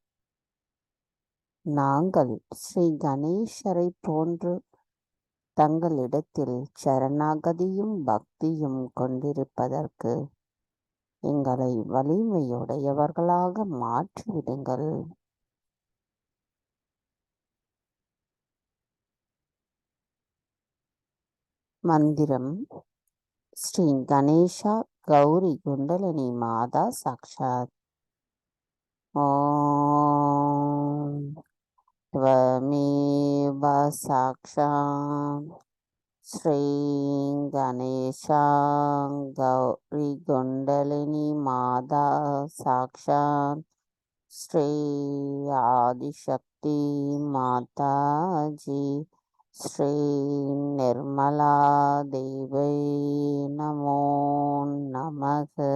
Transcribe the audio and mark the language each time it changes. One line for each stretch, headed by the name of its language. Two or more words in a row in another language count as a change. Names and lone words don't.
Tamil: நாங்கள் ஸ்ரீ கணேசரை போன்று தங்களிடத்தில் சரணாகதியும் பக்தியும் கொண்டிருப்பதற்கு எங்களை வலிமையுடையவர்களாக மாற்றிவிடுங்கள்.
Sanskrit: மந்திரம்: श्री गणेशा गौरी कुण्डलिनी माता साक्षात्. ஓம் त्वमेव साक्षात् श्री गणेशा गौरी कुण्डलिनी माता साक्षात् श्री आदिशक्ति माताजी श्री निर्मला देवै नमो नमः.